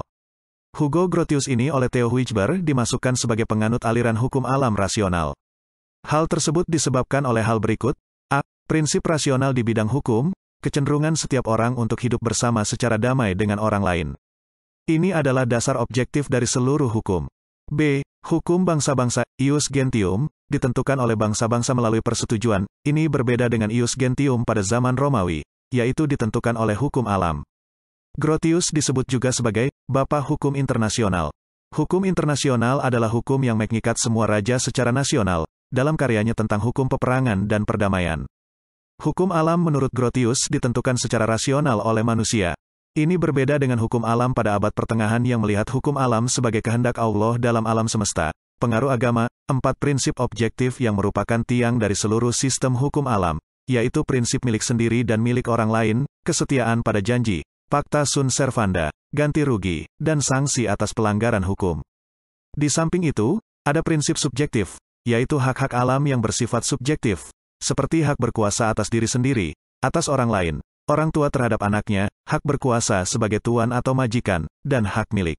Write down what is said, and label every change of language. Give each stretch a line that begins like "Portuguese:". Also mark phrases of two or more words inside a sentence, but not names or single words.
Indonesian: Hugo Grotius ini oleh Theo Huijber dimasukkan sebagai penganut aliran hukum alam rasional. Hal tersebut disebabkan oleh hal berikut. A. Prinsip rasional di bidang hukum, kecenderungan setiap orang untuk hidup bersama secara damai dengan orang lain. Ini adalah dasar objektif dari seluruh hukum. B. Hukum bangsa-bangsa,
Latin: ius gentium,
Indonesian: ditentukan oleh bangsa-bangsa melalui persetujuan. Ini berbeda dengan
Latin: ius gentium
Indonesian: pada zaman Romawi, yaitu ditentukan oleh hukum alam. Grotius disebut juga sebagai Bapak Hukum Internasional. Hukum internasional adalah hukum yang mengikat semua raja secara nasional, dalam karyanya tentang hukum peperangan dan perdamaian. Hukum alam menurut Grotius ditentukan secara rasional oleh manusia. Ini berbeda dengan hukum alam pada abad pertengahan yang melihat hukum alam sebagai kehendak Allah dalam alam semesta. Pengaruh agama, 4 prinsip objektif yang merupakan tiang dari seluruh sistem hukum alam, yaitu prinsip milik sendiri dan milik orang lain, kesetiaan pada janji,
Latin: pacta sunt servanda,
Indonesian: ganti rugi, dan sanksi atas pelanggaran hukum. Di samping itu, ada prinsip subjektif, yaitu hak-hak alam yang bersifat subjektif, seperti hak berkuasa atas diri sendiri, atas orang lain, orang tua terhadap anaknya, hak berkuasa sebagai tuan atau majikan, dan hak milik.